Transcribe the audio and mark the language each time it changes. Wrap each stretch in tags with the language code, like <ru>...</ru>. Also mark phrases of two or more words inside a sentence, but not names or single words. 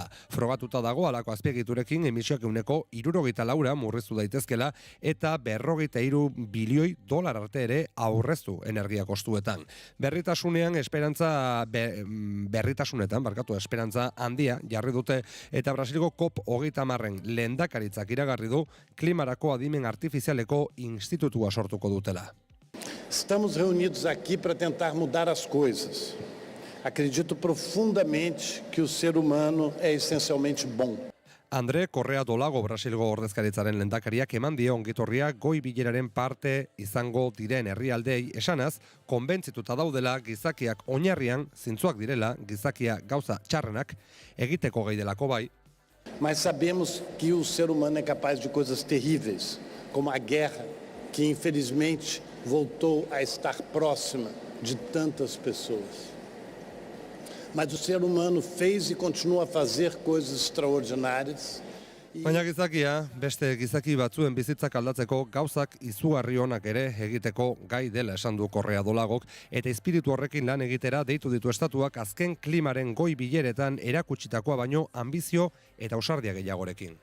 <eu>Frogatuta dago alako azpiegiturekin emisioak euneko 64 murriztu daitezkela eta 43 bilioi dolar arte ere aurreztu energia kostuetan. Berritasunetan esperantza handia jarri dute eta Brasilgo COP30 lehendakaritzak iragarri du klimarako adimen artifizialeko institutua sortuko dutela.</eu> <pt>Estamos reunidos aqui para tentar mudar as coisas. Acredito profundamente que o ser humano é essencialmente bom.</pt> <eu>Andre Correa Dolago Brasilgo ordezkaritzaren lehendakariak eman die ongitorria goi bileraren parte izango diren herrialdei esanaz, konbentzituta daudela gizakiak oinarrian zintzuak direla, gizakia gauza txarrenak egiteko gai delako bai.</eu> <pt>Mas sabemos que o ser humano é capaz de coisas terríveis, como a guerra, que infelizmente voltou a estar próxima de tantas pessoas. Mas o ser humano fez e continua a fazer coisas extraordinárias.</pt> <eu>Baina gizakia, beste gizaki batzuen bizitzak aldatzeko gauzak izugarri onak ere egiteko gai dela esan du Correa Dolagok, eta espiritu horrekin lan egitera deitu ditu estatuak azken klimaren goi bileretan erakutsitakoa baino ambizio eta ausardia gehiagorekin.</eu>